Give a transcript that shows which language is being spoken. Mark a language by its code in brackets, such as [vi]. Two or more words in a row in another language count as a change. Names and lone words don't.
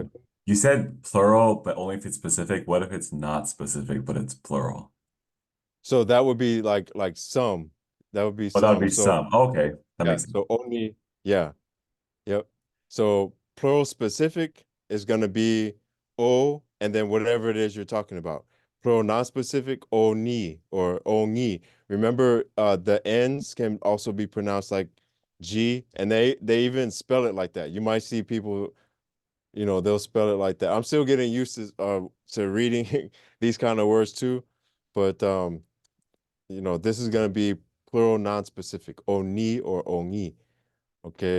[en] You said plural, but only if it's specific. What if it's not specific, but it's plural? So that would be like some. That would be Oh, that would some. be So some. Okay, that yeah. makes sense. So only yeah. Yep. So plural specific is going to be o and then whatever it is you're talking about. Plural non-specific [sm] o ni [en] or [sm] o ni. [en] Remember, the ends can also be pronounced like G, and they even spell it like that. You might see people, they'll spell it like that. I'm still getting used to reading these kind of words too, but this is gonna be plural non-specific, oni or ongi, okay?